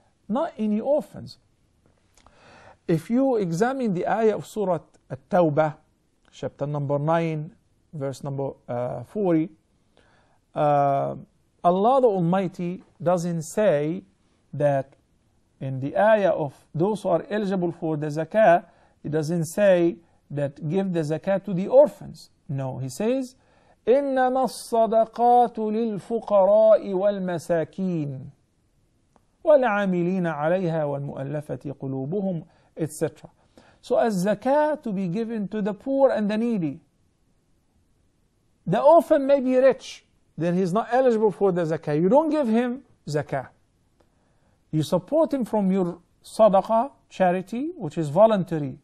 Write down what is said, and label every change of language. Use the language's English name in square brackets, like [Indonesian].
[English] Not any orphans. If you examine the ayah of Surah At-Tawbah, chapter number 9, verse number 40, Allah the Almighty doesn't say that in the ayah of those who are eligible for the zakah, it doesn't say that give the zakah to the orphans. No, he says, [Arabic] إِنَّمَا الصَّدَقَاتُ لِلْفُقَرَاءِ وَالْمَسَاكِينِ وَالْعَامِلِينَ عَلَيْهَا وَالْمُؤَلَّفَةِ قُلُوبُهُمْ, etc. [English] So as zakah to be given to the poor and the needy. The orphan may be rich, then he's not eligible for the zakah. You don't give him zakah. You support him from your sadaqah, charity, which is voluntary.